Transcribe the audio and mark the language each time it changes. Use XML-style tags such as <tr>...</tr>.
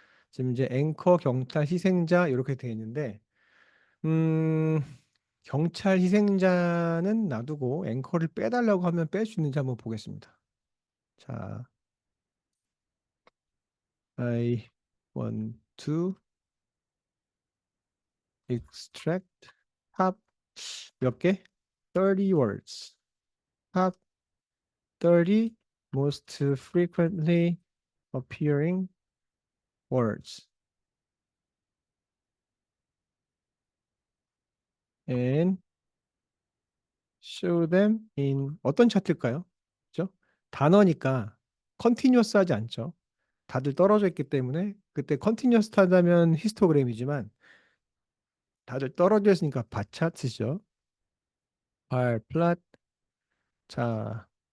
<ko>지금 이제 앵커, 경찰, 희생자 이렇게 되어 있는데 음, 경찰, 희생자는 놔두고 앵커를 빼달라고 하면 뺄 수 있는지 한번 보겠습니다.</ko> <en>자, I want to extract</en> <ko>탑 몇 개?</ko> <en>30 words. 탑 30 most frequently appearing words and show them in</en> <ko>어떤 차트일까요? 그죠? 단어니까 컨티뉴어스 하지 않죠. 다들 떨어져 있기 때문에 그때 컨티뉴어스 하다면 히스토그램이지만 다들 떨어져 있으니까 바 차트죠. bar 플랫. 자,</ko>